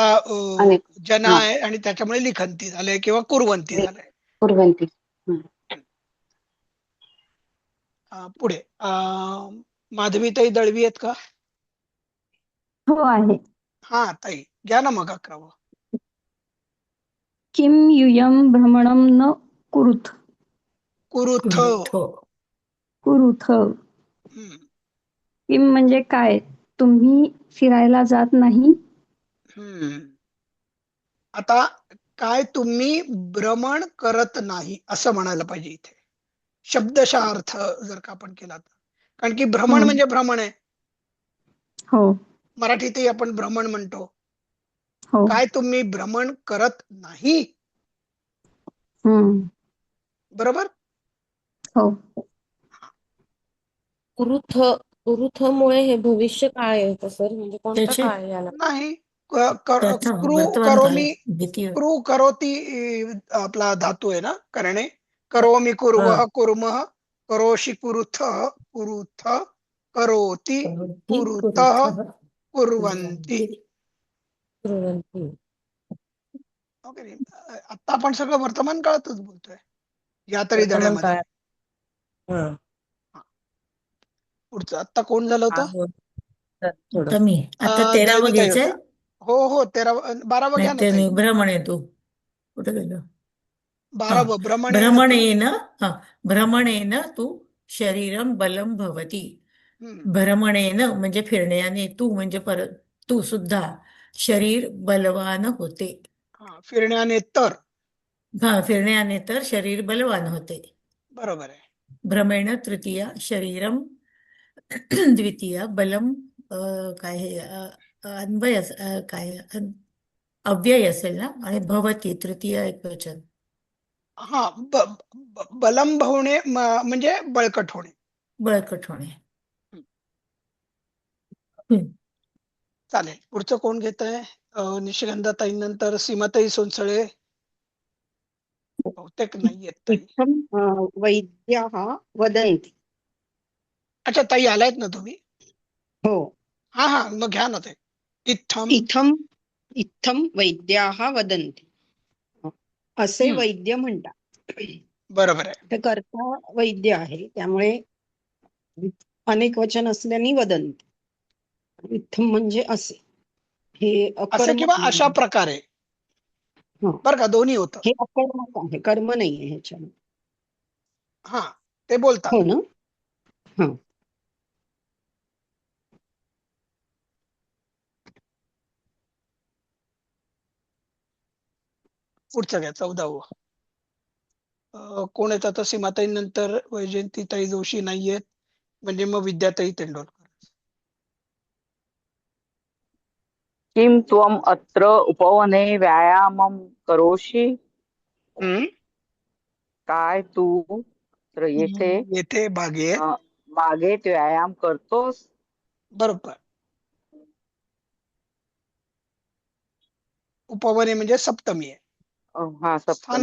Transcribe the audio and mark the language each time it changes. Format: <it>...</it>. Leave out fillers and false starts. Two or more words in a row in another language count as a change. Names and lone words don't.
<mr>अनेक. जना आहे आणि त्याच्यामुळे लिखंती झालंय किंवा कुर्वंती झालंय.</mr> <sa>कुर्वन्ति.</sa> <mr>पुढे माधवीताई दळवी आहेत का? हो आहे. हा ताई, घ्या ना मग 11वं.</mr> <sa>किम यूयं भ्रमणं न कुरुथ. कुरुथ.</sa> <mr>कुरुथ. किम म्हणजे काय? तुम्ही फिरायला जात नाही? आता काय तुम्ही भ्रमण करत नाही असं म्हणायला पाहिजे इथे, शब्दशः अर्थ जर का आपण केला तर. कारण की भ्रमण म्हणजे भ्रमण आहे. हो. मराठीतही आपण भ्रमण म्हणतो. हो. काय तुम्ही भ्रमण करत नाही? बरोबर. हो. कुरुथमुळे हे भविष्य काळ आहे सर, म्हणजे कोणता काळ याला? नाही,</mr> <sa>क्रू करोती</sa> <mr>आपला धातू आहे ना, करणे.</mr> <sa>करोमि कुर्वः कुर्मः करोषि कुरुथ कुरुथ करोति कुरुतः कुर्वन्ति.</sa> <mr>ओके. आता आपण सगळं वर्तमान काळातच बोलतोय या तरी धड्यामध्ये. पुढचं आता कोण झालं होतं? तेरावं दळवीताई घ्यायचंय. होत्या. हो 12वं घ्या ना ताई. भ्रमण आहे तू कुठे गेलं? 12वं भ्रमण</mr> <sa>भ्रमणेन भ्रमणेन तू शरीरं बलं भवति. हम्म.</sa> <mr>भ्रमणेन म्हणजे फिरण्याने, तू म्हणजे परत तू सुद्धा शरीर बलवान होते. हा, फिरण्याने तर. हा, फिरण्याने तर शरीर बलवान होते. बरोबर आहे. भ्रमेण तृतीया शरीरम द्वितीया बलम काय हे अन्वय काय अव्यय असेल ना, आणि भवती तृतीय एकवचन. हा, बलम होणे म्हणजे बळकट होणे. बळकट होणे. हम्म. हम्म. चालेल. पुढचं कोण घेत आहे? निशिगंधाताई नंतर सीमाताई सोनसळे. बहुतेक नाही येत ताई.</mr> <sa>इत्थं वैद्याः वदन्ति.</sa> <mr>अच्छा, ताई आलायत ना तुम्ही? हो. हा हा, मग घ्या ना ते.</mr> <sa>इत्थम. इत्थं वैद्याः वदन्ति.</sa> <mr>असे वैद्य म्हणतात. बरोबर आहे. तर कर्ता वैद्य आहे, त्यामुळे अनेक वचन असल्याने वदन्ति. इत्थं म्हणजे असे. हे असं अकर्म किंवा अशा प्रकारे. हा. बरं का, दोन्ही होतं. हे अकर्मक आहे, कर्म नाही आहे ह्याच्यामध्ये. हा, ते बोलतात. हो ना. हा. पुढचं घ्या, 14व. कोण येतात? सीमाताई नंतर वैजयंतीताई जोशी नाहीयेत, म्हणजे मग विद्याताई तेंडोलकर.</mr> <sa>किं त्वम् अत्र उपवने व्यायामं करोषि?</sa> <mr>काय तू येथे येथे बागेत. बागेत व्यायाम करतोस? बरोबर. उपवने म्हणजे सप्तमी आहे. हा, सप्तमी.</mr>